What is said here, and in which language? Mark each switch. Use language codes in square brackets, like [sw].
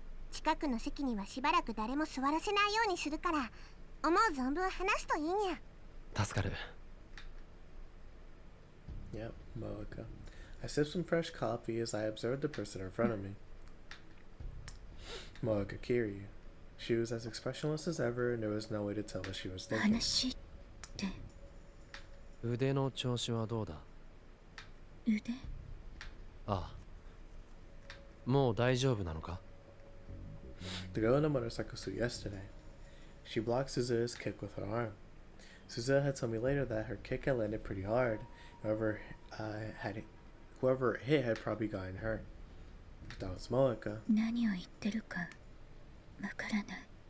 [ja] 近くの席にはしばらく誰も座らせないようにするから、思う存分話すといいにゃ。助かる。 [en] Yep, Moeka. I sipped some fresh coffee as I observed the person in front of me. Moeka Kiryu. She was as expressionless as ever, and there was no way to tell what she was thinking. [ja] 話って。腕の調子はどうだ？腕？ああ。もう大丈夫なのか？ [en] The girl in the motorcycle suit yesterday. She blocked Suzuha's kick with her arm. Suzuha had told me later that her kick had landed pretty hard. Whoever it hit had probably gotten hurt. If that was Moeka. [ja] 何を言ってるかわからない。